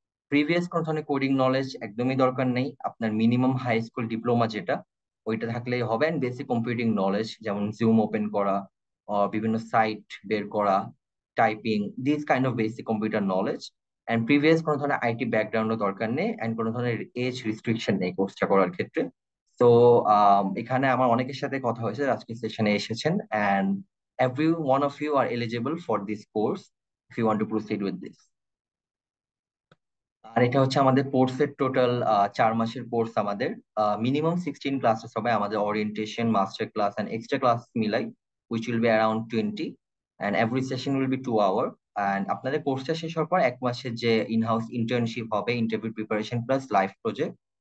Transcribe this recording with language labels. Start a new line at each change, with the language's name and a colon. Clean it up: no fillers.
Bangla: Previous কোনো ধরনের coding knowledge একদমই দরকার নেই। আপনার মিনিমাম হাই স্কুল ডিপ্লোমা যেটা, ওইটা থাকলেই হবে। অ্যান্ড বেসিক কম্পিউটিং নলেজ, যেমন জুম ওপেন করা, বিভিন্ন সাইট বের করা, typing,
English: This kind of basic computer knowledge.
Bangla: And previous কোনো ধরনের আইটি ব্যাকগ্রাউন্ডও দরকার নেই, অ্যান্ড কোনো ধরনের এজ রিস্ট্রিকশন নেই কোর্সটা করার ক্ষেত্রে। তো এখানে আমার অনেকের সাথে কথা হয়েছে, আজকে সেশনে এসেছেন, and
English: every one of you are eligible for this course if you want to proceed with this.
Bangla: আর এটা হচ্ছে আমাদের কোর্সের টোটাল 4 মাসের কোর্স। আমাদের মিনিমাম 16 ক্লাসেস হবে, আমাদের orientation, master class and extra class মিলাই,
English: which will be around 20, and every session will be 2 hour.
Bangla: And আপনাদের কোর্সটা শেষ হওয়ার পর 1 মাসের যে ইনহাউস ইন্টার্নশিপ হবে, interview preparation plus live project.